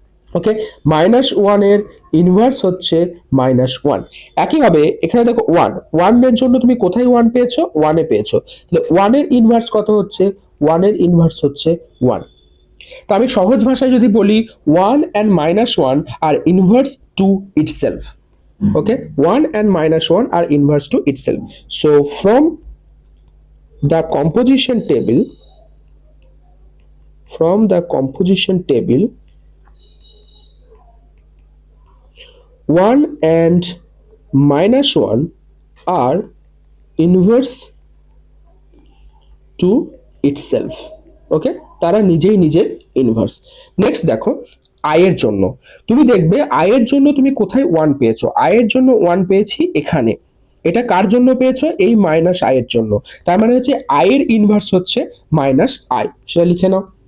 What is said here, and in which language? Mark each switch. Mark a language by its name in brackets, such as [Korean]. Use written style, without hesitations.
[Bangla] ওকে, -1 এর ইনভার্স হচ্ছে -1। একইভাবে এখানে দেখো 1 এর জন্য তুমি কোথায় 1 পেয়েছো? 1 এ পেয়েছো। তাহলে 1 এর ইনভার্স কত হচ্ছে? 1 এর ইনভার্স হচ্ছে 1। তো আমি সহজ ভাষায় যদি বলি [English] 1 and -1 are inverse to itself. Okay, 1 and -1 are inverse to itself. So from the composition table, from the composition table, 1 and -1 are inverse to itself. [Bangla] ওকে, তারা নিজেই নিজের ইনভার্স। নেক্সট দেখো আই এর জন্য, তুমি দেখবে আই এর জন্য তুমি কোথায় 1 পেয়েছো? আই এর জন্য 1 পেয়েছি এখানে। এটা কার জন্য পেয়েছো? এই -i এর জন্য। তার মানে হচ্ছে আই এর ইনভার্স হচ্ছে -i। সেটা লিখে নাও।